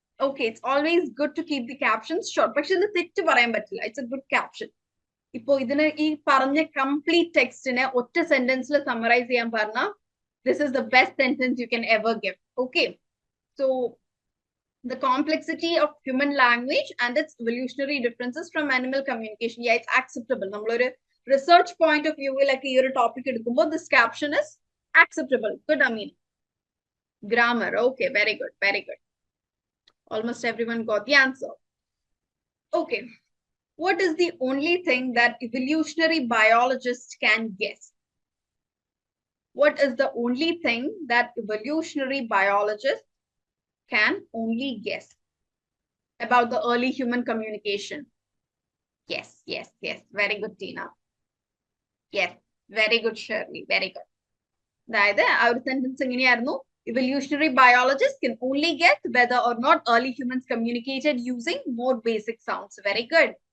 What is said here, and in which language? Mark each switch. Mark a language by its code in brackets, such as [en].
[en] Okay, it's always good to keep the captions short. [ml] പക്ഷെ ഇത് തെറ്റ് പറയാൻ പറ്റില്ല. [en] It's a good caption. [ml] ഇപ്പോ ഇതിന് ഈ പറഞ്ഞ കംപ്ലീറ്റ് ടെക്സ്റ്റിനെ ഒറ്റ സെന്റൻസിൽ സമ്മറൈസ് ചെയ്യാൻ പറഞ്ഞാൽ [en] this is the best sentence you can ever give. Okay, so the complexity of human language and its evolutionary differences from animal communication. Yeah, it's acceptable. [ml] നമ്മളൊരു [en] research point of view like [ml] ഈ ഒരു topic എടുക്കുമ്പോൾ [en] this caption is acceptable. Good, Amin. Grammar. Okay, very good, very good. Almost everyone got the answer. Okay. What is the only thing that evolutionary biologists can guess? What is the only thing that evolutionary biologists can only guess about the early human communication? Yes, yes, yes. Very good, Tina. Yes, very good, Shirley. Very good. [ml] അതായത് ആ ഒരു sentence എങ്ങനെയായിരുന്നു? [en] Evolutionary biologists can only guess whether or not early humans communicated using more basic sounds. Very good.